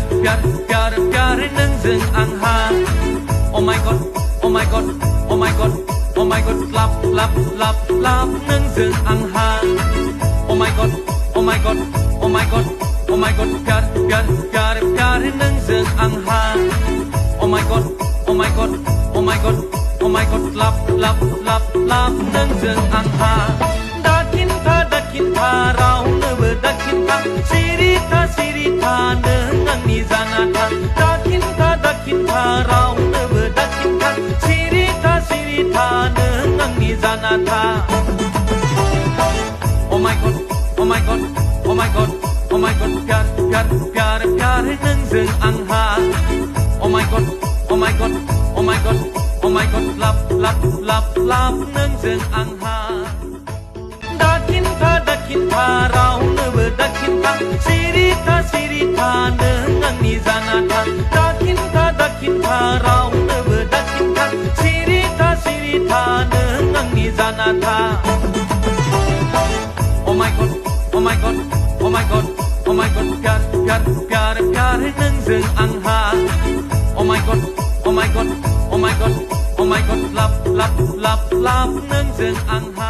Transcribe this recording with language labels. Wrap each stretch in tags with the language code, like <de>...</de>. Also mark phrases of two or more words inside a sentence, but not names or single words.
<brx>प्यार नों जों आंहा</brx> <en>Oh my god Oh my god Oh my god Oh my god love</en> <brx>नों जों आंहा</brx> <en>Oh my god Oh my god Oh my god Oh my god</en> <brx>प्यार नों जों आंहा</brx> <en>Oh my god Oh my god Oh my god Oh my god love</en> <brx>नों जों आंहा दाखिन्था रावनोबो दाखिन्था सिरिथा नों आंनि जाना था दाखिन्था रावनोबो दाखिन्था सिरिथा नों आंनि जाना था</brx> <en>Oh my god Oh my god Oh my god Oh my god</en> <brx>प्यार नों जों आंहा</brx> <en>Oh my god Oh my god Oh my god Oh my god love</en> <brx>नों जों आंहा दाखिन्था रावनोबो दाखिन्था सिरिथा नों आंनि जाना था दाखिन्था रावनोबो दाखिन्था सिरिथा नों आंनि जाना था</brx> <en>Oh my god Oh my god Oh my god Oh my god</en> <brx>प्यार नों जों आंहा</brx> <en>Oh my god Oh my god Oh my god Oh my god love</en> <brx>नों जों आंहा</brx>